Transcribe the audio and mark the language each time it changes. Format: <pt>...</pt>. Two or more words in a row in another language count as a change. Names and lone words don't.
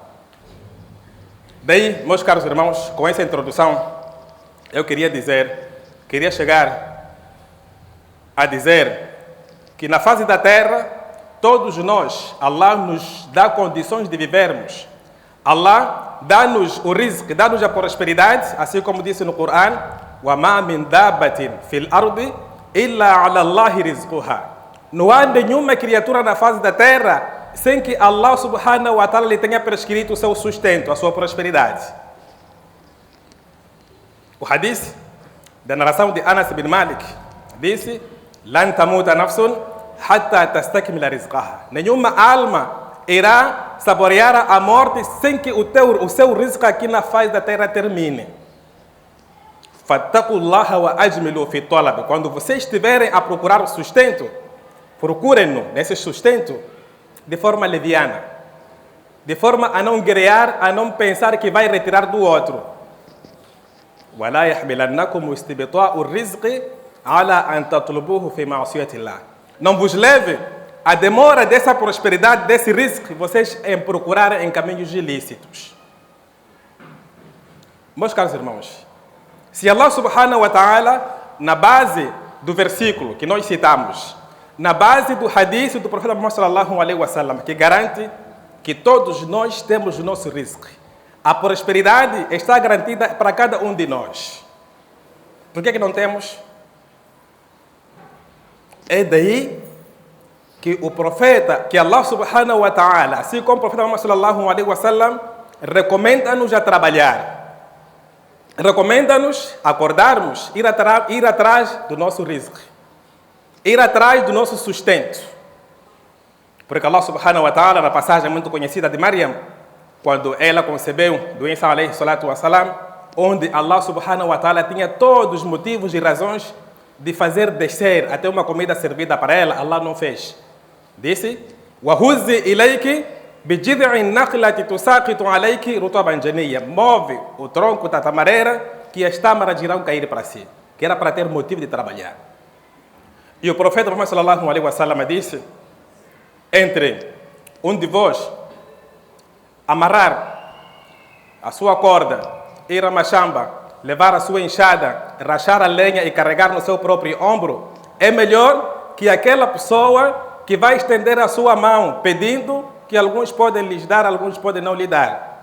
<pt>Daí, meus caros irmãos, com essa introdução, eu queria chegar a dizer que na face da terra, todos nós, Allah nos dá condições de vivermos. Allah dá-nos o rizq, dá-nos a prosperidade, assim como disse no Corão:</pt> <ar>وَمَا مِنْ دَابَّةٍ فِي الْأَرْضِ إِلَّا عَلَى اللَّهِ رِزْقُهَا.</ar> <pt>Não há nenhuma criatura na face da terra sem que Allah</pt> <ar>سبحانه وتعالى</ar> <pt>lhe tenha prescrito o seu sustento, a sua prosperidade. O hadith da narração de Anas bin Malik disse:</pt> <ar>لَنْ تَمُوتَ نَفْسٌ حَتَّى تَسْتَكْمِلَ رِزْقَهَا.</ar> <pt>Nenhuma alma irá saborear a morte sem que o seu risco aqui na face da terra termine.</pt> <ar>فَاتَّقُوا اللَّهَ وَأَجْمِلُوا فِي الطَّلَبِ.</ar> <pt>Quando vocês estiverem a procurar o sustento, procurem-no nesse sustento de forma leviana, de forma a não guerrear, a não pensar que vai retirar do outro.</pt> <ar>وَلَا يَحْمِلَنَّكُمُ اسْتِبْطَاءُ الرِّزْقِ عَلَى أَنْ تَطْلُبُوهُ فِي مَعْصِيَةِ اللَّهِ.</ar> <pt>Não vos leve a demora dessa prosperidade, desse risco, vocês em procurarem em caminhos ilícitos. Meus caros irmãos, se Allah</pt> <ar>سبحانه وتعالى,</ar> <pt>na base do versículo que nós citamos, na base do hadith do profeta Muhammad</pt> <ar>صلى الله عليه وسلم,</ar> <pt>que garante que todos nós temos o nosso risco, a prosperidade está garantida para cada um de nós. Por que não temos? É daí que o profeta, que Allah</pt> <ar>سبحانه وتعالى,</ar> <pt>assim como o profeta Muhammad</pt> <ar>صلى الله عليه وسلم,</ar> <pt>recomenda-nos a trabalhar. Recomenda-nos acordarmos, ir atrás do nosso risco, ir atrás do nosso sustento. Porque Allah</pt> <ar>سبحانه وتعالى,</ar> <pt>na passagem muito conhecida de Maryam, quando ela concebeu do Isa</pt> <ar>عليه الصلاة والسلام,</ar> <pt>onde Allah</pt> <ar>سبحانه وتعالى</ar> <pt>tinha todos os motivos e razões de fazer descer até uma comida servida para ela, Allah não fez. Disse:</pt> <ar>وَهُزِّ إِلَيْكِ بِجِذْعِ النَّخْلَةِ تُسَاقِطُ عَلَيْكِ رُطَبًا جَنِيًّا.</ar> <pt>Move o tronco da tamareira que as tâmaras irão cair para si, que era para ter motivo de trabalhar. E o profeta Muhammad</pt> <ar>صلى الله عليه وسلم</ar> <pt>disse: entre um de vós amarrar a sua corda, ir a machamba, levar a sua enxada, rachar a lenha e carregar no seu próprio ombro, é melhor que aquela pessoa que vai estender a sua mão pedindo, que alguns podem lhes dar, alguns podem não lhe dar.</pt>